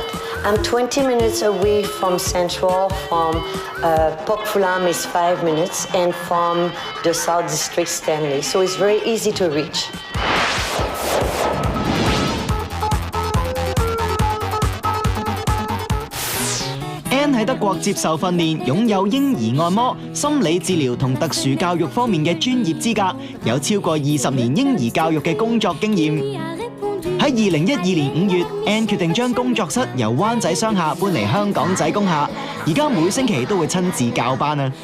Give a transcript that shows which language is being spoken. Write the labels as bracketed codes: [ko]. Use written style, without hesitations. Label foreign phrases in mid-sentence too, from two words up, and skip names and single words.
[en] I'm 20 minutes away from Central, from Pok Fulam is 5 minutes, and from the South District Stanley. So it's very easy to reach. [yue] Anne 喺德國接受訓練，擁有嬰兒按摩、心理治療同特殊教育方面嘅專業資格，有超過20年嬰兒教育嘅工作經驗。喺2012年5月 ，Anne 決定將工作室由灣仔商廈搬嚟香港仔工廈，而家每星期都會親自教班啊！